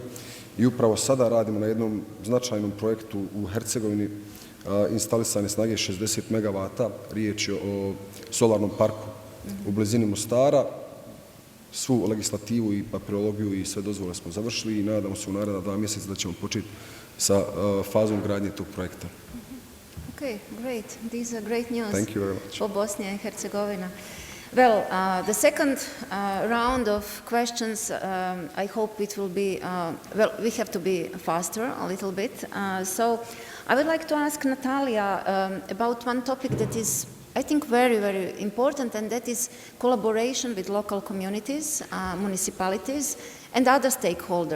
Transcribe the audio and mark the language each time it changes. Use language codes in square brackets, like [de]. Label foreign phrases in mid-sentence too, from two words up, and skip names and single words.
[bs] I upravo sada radimo na jednom značajnom projektu u Hercegovini, instalisane snage 60 MW, riječ je o solarnom parku u blizini Mostara. Svu legislativu i papirologiju i sve dozvole smo završili i nadamo se u naredna 2 mjeseca da ćemo početi sa fazom gradnje tog projekta. [en] Okay, great. These are great news. Thank you very much. For Bosnia and Herzegovina. Well, the second round of questions, I hope it will be, well, we have to be faster a little bit. So I would like to ask Natalija about one topic that is, I think, very, very important, and that is collaboration with local communities, municipalities, and other stakeholders.